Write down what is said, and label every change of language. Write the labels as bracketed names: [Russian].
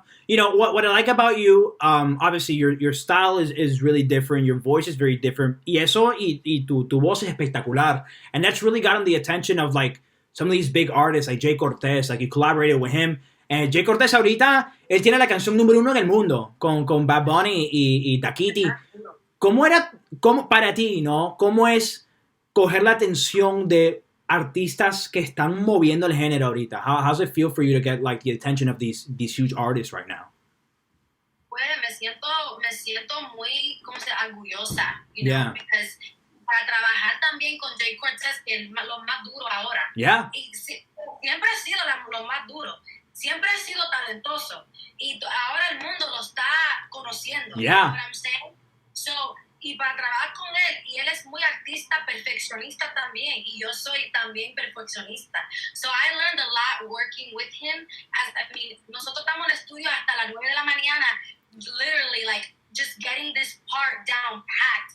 [English] You know what I like about you, obviously your style is really different, your voice is very different, [Spanish] y tu voz es espectacular, [English] and that's really gotten the attention of like some of these big artists like Jay Cortez, like you collaborated with him, and Jay Cortez [Spanish] ahorita, él tiene la canción número 1 en el mundo con [English] Bad Bunny y Takiti. [Spanish] ¿Cómo para ti, no? ¿Cómo es coger la atención de artistas que están moviendo el género ahorita? [English] How's it feel for you to get like the attention of these huge artists right now? [Spanish] Pues me siento muy, orgullosa, [English] you know, because [Spanish] para trabajar también con Jay Cortez, que es lo más duro ahora. [English] Yeah. [Spanish] Y siempre ha sido lo más duro. Siempre ha sido talentoso. Y ahora el mundo lo está conociendo. [English] Yeah. You know what I'm saying? [Spanish] So, y para trabajar con él, y él es muy artista, perfeccionista también, y yo soy también perfeccionista. [English] So I learned a lot working with him. [Spanish] Nosotros estamos en el estudio hasta las 9 de la mañana, [English] literally like just getting this part down packed.